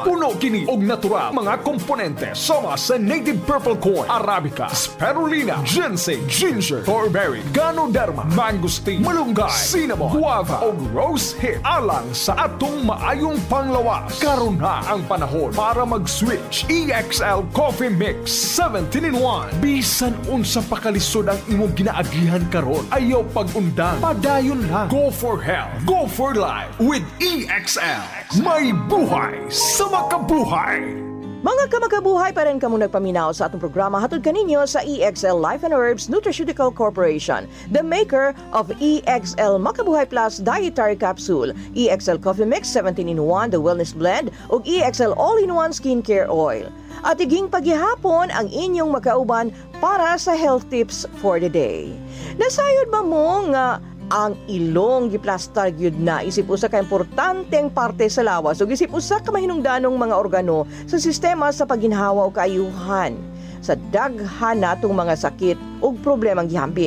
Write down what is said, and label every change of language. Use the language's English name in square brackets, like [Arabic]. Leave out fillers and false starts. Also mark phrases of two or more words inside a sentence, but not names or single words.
[Cebuano] Puno kini og natural mga komponente sama sa [English] native purple corn, [Cebuano] arabica, spirulina, ginseng, ginger, turmeric, ganoderma, mangosteen, malunggay, cinnamon, guava o [English] rose hip [Cebuano] alang sa atong maayong panglawas. Karon na ang panahon para mag-switch. EXL Coffee Mix 17-in-1. Bisan unsa pakalisod ang imong ginaagihan karon, ayaw pag-undang, padayon lang. [English] Go for health, go for life with EXL. [Cebuano] May buhay sa makabuhay. Mga kamakabuhay pa rin kamo nagpaminaw sa atong programa hatod kaninyo sa EXL Life and Herbs Nutraceutical Corporation, the maker of EXL Makabuhay Plus Dietary Capsule, EXL Coffee Mix 17-in-1 The Wellness Blend ug EXL All-in-One Skincare Oil. At iging paghihapon ang inyong makauban para sa [English] health tips for the day. [Cebuano] Nasayod ba mo nga ang ilong giplastar gyud na isip usa ka importanteng parte sa lawas ug isip usa ka mahinungdanong mga organo sa sistema sa pagginhawa o kaayuhan sa daghan natong mga sakit ug problemang gihambin.